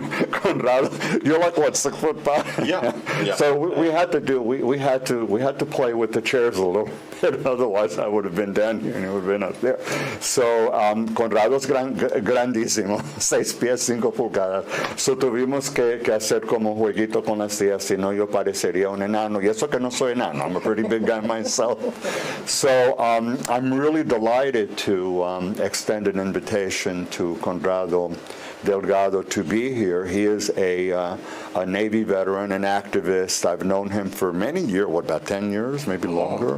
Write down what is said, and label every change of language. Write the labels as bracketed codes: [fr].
[en] Conrado, you're like what, 6'5"? Yeah. So we had to play with the chairs a little bit, otherwise I would have been down here and he would have been up there. [es] So Conrado's grandísimo, 6 pies 5 pulgadas. So tuvimos que hacer como un jueguito con las sillas, si no yo parecería un enano. Y eso que no soy enano, [en] I'm a pretty big guy myself. So I'm really delighted to extend an invitation to Conrado Delgado to be here. He is a Navy veteran, an activist. I've known him for many years, about 10 years, maybe longer?